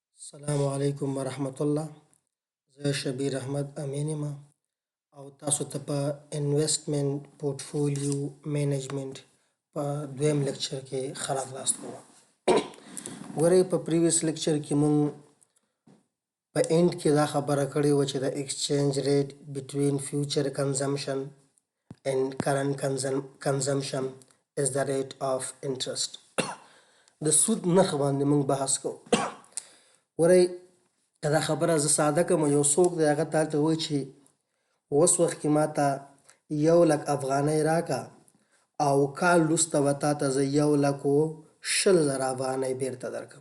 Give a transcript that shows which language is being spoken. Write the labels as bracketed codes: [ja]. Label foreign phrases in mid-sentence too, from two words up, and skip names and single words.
[ar] السلام علیکم ورحمت الله. [ps] زه شبیر احمد امین یم او تاسو ته په [en] investment portfolio management [ps] په دویم لیکچر کې ښه راغلاست کوم. ګورئ په پریویس لیکچر کې مونږ په اینډ کې دا خبره کړې وه چې د [en] exchange rate between future consumption and current consumption is the rate of interest. [ps] د سود نرخ باندې مونږ بحث کوو. ګورئ که دا خبره زه ساده کړم، یو څوک دی هغه تا ته وایي چې اوس وخت کې ما ته 1,00,000 افغانۍ راکړه او کال وروسته به تا ته زه 1,20,000 افغانۍ بیرته درکړم.